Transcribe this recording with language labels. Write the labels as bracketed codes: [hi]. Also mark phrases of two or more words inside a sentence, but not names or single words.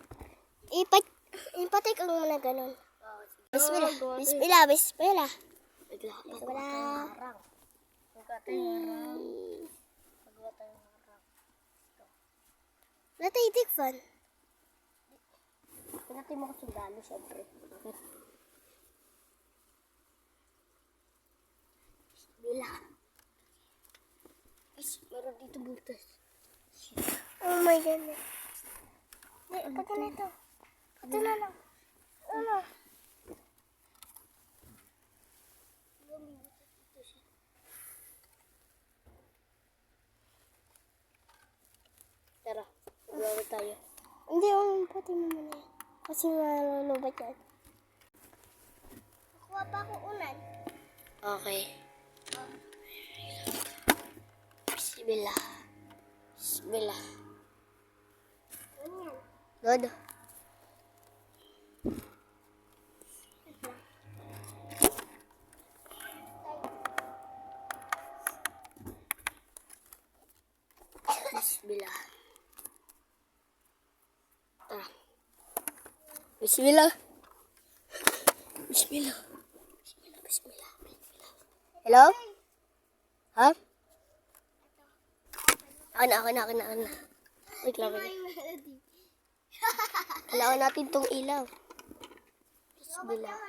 [tl] Ipatay ka muna ganun. Bismillah. Bismillah. Bismillah. Bismillah. Nataitik fan. Pinatay mo ko sundalo, syempre. Bismillah. Meron dito butas. [en] Oh my God. [tl] Pagka na ito. Ito na lang. Ano? Tara, maglaro tayo. Hindi, pati mo muna yan. Kasi malulubat yan. Nakuha pa ako unan. Okay. Bismillah. Bismillah. Dodo. Bismillah. Tara. Bismillah. Bismillah. Bismillah. Bismillah. Hello? Ha? Akin na. Wait lang. Kailangan natin tong ilaw. Bismillah.